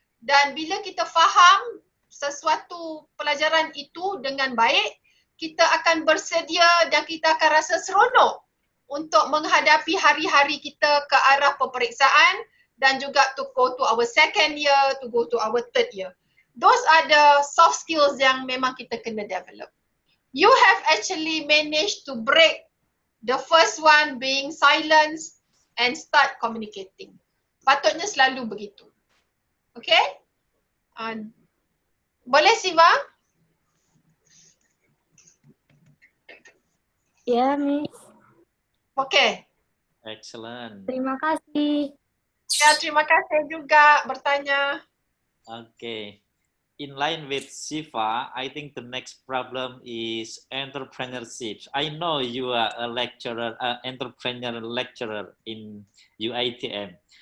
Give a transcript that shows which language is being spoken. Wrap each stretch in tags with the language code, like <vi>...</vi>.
<ms>Dan bila kita faham sesuatu pelajaran itu dengan baik, kita akan bersedia dan kita akan rasa seronok untuk menghadapi hari-hari kita ke arah peperiksaan dan juga</ms> <en>to go to our second year, to go to our third year. Those are the soft skills</en> <ms>yang memang kita kena</ms> <en>develop. You have actually managed to break the first one being silence and start communicating.</en> <ms>Patutnya selalu begitu.</ms> <en>Okay?</en> <ms>Boleh Siva? Ya, Miss.</ms> <en>Okay. Excellent.</en> <ms>Terima kasih. Ya, terima kasih juga bertanya.</ms> <en>Okay. In line with Siva, I think the next problem is entrepreneurship. I know you are a lecturer, entrepreneur lecturer in UiTM.</en>